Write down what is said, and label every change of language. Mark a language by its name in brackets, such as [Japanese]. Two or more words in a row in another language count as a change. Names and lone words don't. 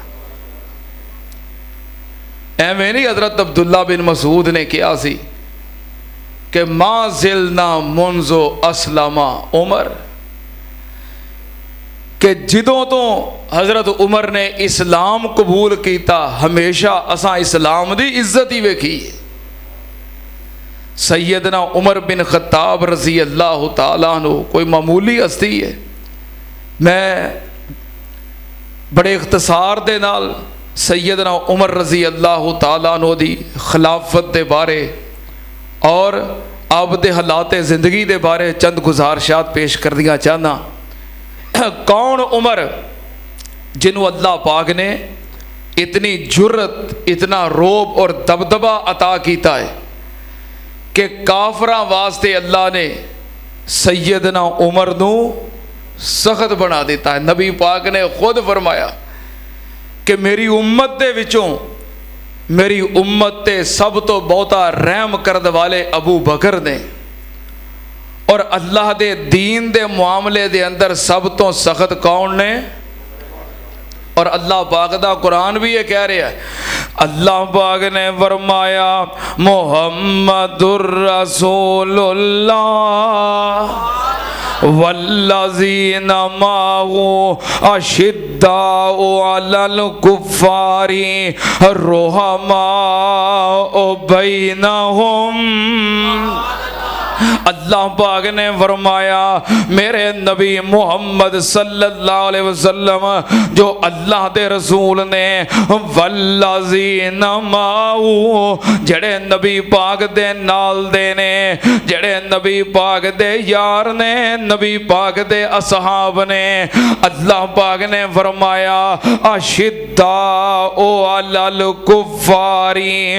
[Punjabi] ਐਵੇਂ ਨਹੀਂ ਹਜ਼ਰਤ ਅਬਦੁੱਲਾ ਬਿਨ ਮਸੂਦ ਨੇ ਕਿਹਾ ਸੀ ਕਿ [Arabic] ما زلنا منذ أسلم عمر, [Punjabi] ਕਿ ਜਦੋਂ ਤੋ ਹਜ਼ਰਤ ਉਮਰ ਨੇ ਇਸਲਾਮ ਕਬੂਲ ਕੀਤਾ ਹਮੇਸ਼ਾ ਅਸਾਂ ਇਸਲਾਮ ਦੀ ਇੱਜ਼ਤ ਹੀ ਵੇਖੀ। ਸੱਯਦਨਾ ਉਮਰ ਬਿਨ ਖ਼ੱਤਾਬ [Arabic] رضي الله تعالى عنه [Punjabi] ਕੋਈ ਮਾਮੂਲੀ ਹਸਤੀ ਹੈ। ਮੈਂ ਬੜੇ ਇਖ਼ਤਸਾਰ ਦੇ ਨਾਲ ਸੱਯਦਨਾ ਉਮਰ [Arabic] رضي الله تعالى عنه [Punjabi] ਦੀ ਖ਼ਿਲਾਫ਼ਤ ਦੇ ਬਾਰੇ ਔਰ ਅਬ ਦੇ ਹਾਲਾਤ ਜ਼ਿੰਦਗੀ ਦੇ ਬਾਰੇ ਚੰਦ ਗੁਜ਼ਾਰਿਸ਼ਾਤ ਪੇਸ਼ ਕਰ ਦਿਆ ਚਾਹਨਾ। ਕੌਣ ਉਮਰ ਜਿਨ੍ਹਾਂ ਅੱਲਾਹ ਪਾਕ ਨੇ ਇਤਨੀ ਜੁਰਅਤ, ਇਤਨਾ ਰੋਬ ਔਰ ਦਬਦਬਾ ਅਤਾ ਕੀਤਾ ਹੈ ਕਿ ਕਾਫ਼ਰਾਂ ਵਾਸਤੇ ਅੱਲਾਹ ਨੇ ਸੱਯਦਨਾ ਉਮਰ ਨੂੰ ਸਖ਼ਤ ਬਣਾ ਦਿੱਤਾ ਹੈ। ਨਬੀ ਪਾਕ ਨੇ ਖ਼ੁਦ ਫ਼ਰਮਾਇਆ ਕਿ ਮੇਰੀ ਉੱਮਤ ਦੇ ਵਿਚੋਂ ਮੇਰੀ ਉੱਮਤ ਤੇ ਸਭ ਤੋ ਬਹੁਤਾ ਰਹਿਮ ਕਰਨ ਵਾਲੇ ਅਬੂ ਬਕਰ ਨੇ ਔਰ ਅੱਲਾਹ ਦੇ ਦੀਨ ਦੇ ਮਾਮਲੇ ਦੇ ਅੰਦਰ ਸਭ ਤੋ ਸਖ਼ਤ ਕੌਣ ਨੇ। ਔਰ ਅੱਲਾਹ ਪਾਕ ਦਾ ਕੁਰਾਨ ਭੀ ਯੇ ਕਹਿ ਰਿਹਾ ਹੈ, ਅੱਲਾਹ ਪਾਕ ਨੇ ਫ਼ਰਮਾਇਆ [Arabic] محمد رسول الله والذين معه أشداء على الكفار رحماء بينهم. [Punjabi] ਅੱਲਾਹ ਪਾਕ ਨੇ ਫ਼ਰਮਾਇਆ ਮੇਰੇ ਨਬੀ ਮੁਹੰਮਦ [Arabic] صلى الله عليه وسلم [Punjabi] ਜੋ ਅੱਲਾਹ ਦੇ ਰਸੂਲ ਨੇ [Arabic] والذين معه [Punjabi] ਜਿਹੜੇ ਨਬੀ ਪਾਕ ਦੇ ਨਾਲ ਦੇ ਨੇ ਜਿਹੜੇ ਨਬੀ ਪਾਕ ਦੇ ਯਾਰ ਨੇ ਨਬੀ ਪਾਕ ਦੇ ਅਸਹਾਬ ਨੇ ਅੱਲਾਹ ਪਾਕ ਨੇ ਫ਼ਰਮਾਇਆ [Arabic] أشداء على الكفار